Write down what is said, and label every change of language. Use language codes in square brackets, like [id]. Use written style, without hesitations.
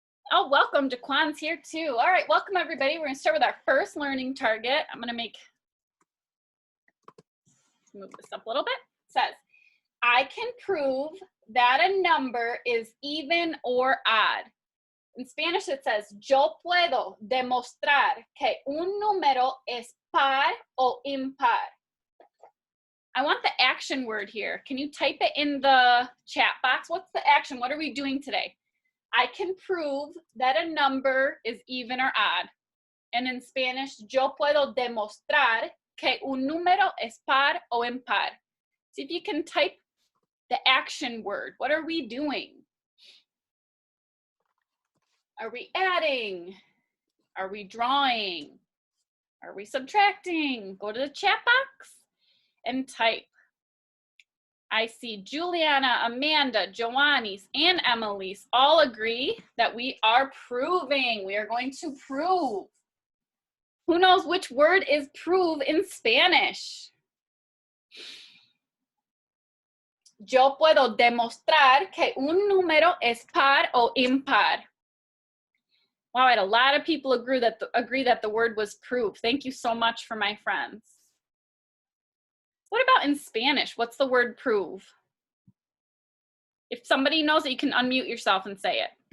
[en] Oh, welcome. Jaquan's here too. All right, welcome everybody. We're gonna start with our first learning target. I'm gonna move this up a little bit. It says, I can prove that a number is even or odd. In Spanish it says, [es] yo puedo demostrar que un número es par o impar. [en] I want the action word here. Can you type it in the chat box? What's the action? What are we doing today? I can prove that a number is even or odd. And in Spanish, [es] yo puedo demostrar que un número es par o impar. [en] See if you can type the action word. What are we doing? Are we adding? Are we drawing? Are we subtracting? Go to the chat box and type. I see Juliana, Amanda, Joannis, and Emily's all agree that we are proving. We are going to prove. Who knows which word is prove in Spanish? [es] Yo puedo demostrar que un número es par o impar. [en] Wow, I had a lot of people agree that the word was prove. Thank you so much for my friends. What about in Spanish? What's the word prove? If somebody knows it, you can unmute yourself and say it.